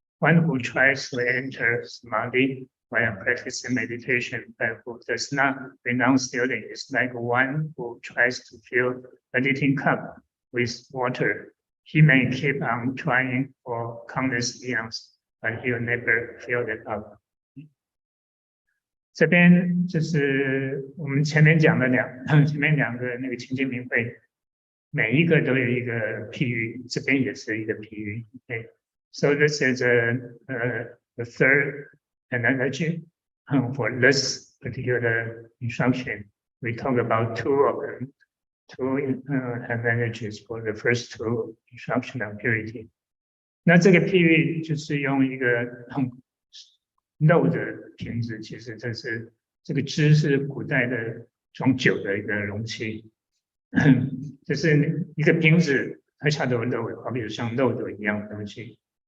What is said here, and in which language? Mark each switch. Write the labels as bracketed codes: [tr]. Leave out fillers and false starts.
[en] One who tries to enter samadhi while practicing meditation, but who does not renounce stealing, is like one who tries to fill a leaking cup with water. He may keep on trying for countless eons, but he will never fill it up. [zh] 这边就是我们前面讲的前面两个那个清净明慧，每一个都有一个譬喻，这边也是一个譬喻。 [en] So this is the third analogy for this particular instruction. We talk about two of them, two analogies for the first two instruction of purity. [zh] 那这个譬喻就是用一个肉的瓶子，其实这个汁是古代的装酒的一个容器，就是一个瓶子，它下头有肉，好比像漏斗一样的东西。